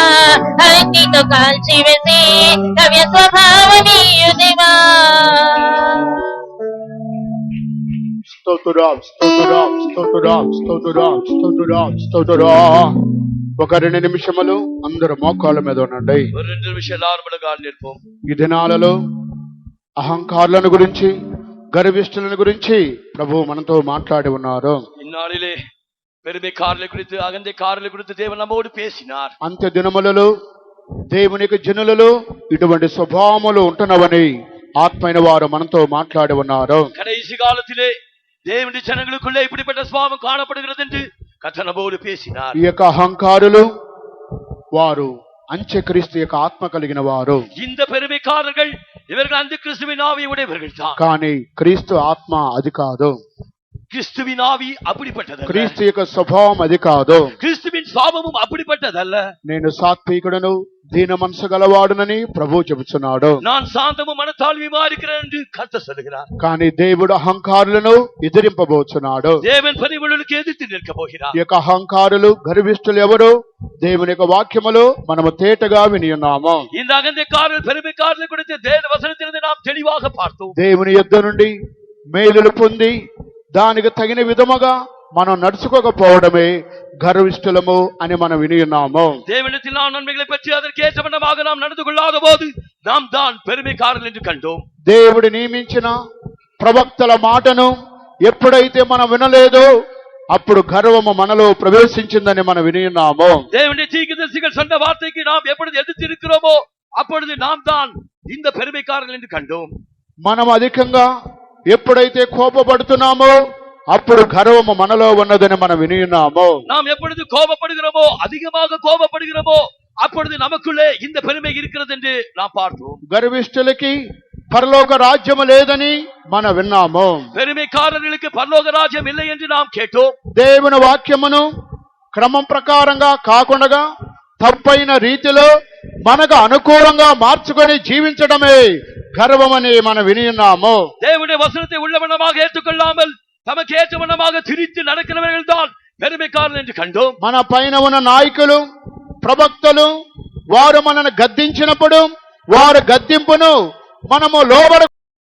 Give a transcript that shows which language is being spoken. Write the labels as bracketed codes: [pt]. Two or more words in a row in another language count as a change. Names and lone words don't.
[te] అగ్నితో కాల్చివేసి నవ్య స్వభావమీయుదివా. స్తోత్రం, స్తోత్రం, స్తోత్రం, స్తోత్రం, స్తోత్రం, స్తోత్రం. ఒక 2 నిమిషములు అందరూ మోకాళ్ళ మీద ఉండండి. [ta] ஒரு 2 நிமிஷம் எல்லாரும் முழங்கால் நிற்போம். [te] ఈ దినాలలో అహంకారులను గురించి గర్విష్ఠులను గురించి ప్రభు మనతో మాట్లాడి ఉన్నారు. [ta] இந்நாளிலே பெருமைக்காரர்களை குறித்து அகந்தைக்காரர்களை குறித்து தேவன் நம்மோடு பேசினார். [te] అంత్య దినములలో దేవునికి జనులలో ఇటువంటి స్వభావములు ఉంటున్నవని ఆత్మైన వారు మనతో మాట్లాడి ఉన్నారు. [ta] கடைசி காலத்திலே தேவனுடைய ஜனங்களுக்குள்ளே இப்படிப்பட்ட சுபாவம் காணப்படுகிறது என்று கர்த்தர் நம்மோடு பேசினார். [te] ఈ యొక్క అహంకారులు వారు అంత్యక్రీస్తు యొక్క ఆత్మ కలిగిన వారు. [ta] இந்த பெருமைக்காரர்கள் இவர்கள் அந்த கிறிஸ்துவின் ஆவியை உடையவர்கள் தான். [te] కానీ క్రీస్తు ఆత్మ అది కాదు. [ta] கிறிஸ்துவின் ஆவி அப்படிப்பட்டது. [te] క్రీస్తు యొక్క స్వభావం అది కాదు. [ta] கிறிஸ்துவின் சுபாவமும் அப்படிப்பட்டதல்ல. [te] నేను సాత్వికుడను దీన మనసు గలవాడునని ప్రభు చెబుతున్నాడు. [ta] நான் சாந்தமும் மனத்தாழ்மையுமா இருக்கிறேன் என்று கர்த்தர் சொல்லுகிறார். [te] కానీ దేవుడు అహంకారులను ఎదిరింపబోతున్నాడు. [ta] தேவன் பரிவுகளுக்கு எதிர்த்து நிற்க போகிறார். [te] ఈ యొక్క అహంకారులు గర్విష్ఠులు ఎవరు? దేవుని యొక్క వాక్యములో మనము తేటగా విని ఉన్నాము. [ta] இந்த அகந்தைக்காரர்கள் பெருமைக்காரர்கள் குறித்து தேவ வசனத்திலிருந்து நாம் தெளிவாக பார்த்தோம். [te] దేవుని యొద్ద నుండి మేలులు పొంది దానికి తగిన విధముగా మనం నడుచుకోకపోవడమే గర్విష్ఠులము అని మనం విని ఉన్నాము. [ta] தேவனிடத்தில் நாம் நன்மைகளை பற்றி அதற்கு ஏற்றவண்ணமாக நாம் நடந்து கொள்ளாத போது நாம் தான் பெருமைக்காரர்கள் என்று கண்டோம். [te] దేవుడు నియమించిన ప్రవక్తల మాటను ఎప్పుడైతే మనం వినలేదో అప్పుడు గర్వము మనలో ప్రవేశించిందని మనం విని ఉన్నాము. [ta] தேவனுடைய தீர்க்கதரிசிகள் சொன்ன வார்த்தைக்கு நாம் எப்பொழுது எதிர்த்து இருக்கிறோமோ அப்பொழுது நாம் தான் இந்த பெருமைக்காரர்கள் என்று கண்டோம். [te] మనం అధికంగా ఎప్పుడైతే కోపపడుతున్నామో అప్పుడు గర్వము మనలో ఉన్నదని మనం విని ఉన్నాము. [ta] நாம் எப்பொழுது கோபப்படுகிறோமோ அதிகமாக கோபப்படுகிறோமோ அப்பொழுது நமக்குள்ளே இந்த பெருமை இருக்கிறது என்று நாம் பார்த்தோம். [te] గర్విష్ఠులకి పరలోక రాజ్యము లేదని మనం విన్నాము. [ta] பெருமைக்காரர்களுக்கு பரலோக ராஜ்யம் இல்லை என்று நாம் கேட்டோம். [te] దేవుని వాక్యమును క్రమం ప్రకారంగా కాకుండా తప్పైన రీతిలో మనకు అనుకూలంగా మార్చుకొని జీవించడమే గర్వమని మనం విని ఉన్నాము. [ta] தேவனுடைய வசனத்தை உள்ளவனமாக ஏற்றுக்கொள்ளாமல் தமக்கு ஏற்றவனமாக திரித்து நடக்கிறவர்கள் தான் பெருமைக்காரன் என்று கண்டோம். [te] మన పైన ఉన్న నాయకులు, ప్రవక్తలు వారు మనను గద్దించినప్పుడు వారు గద్దింపును మనము లోబడ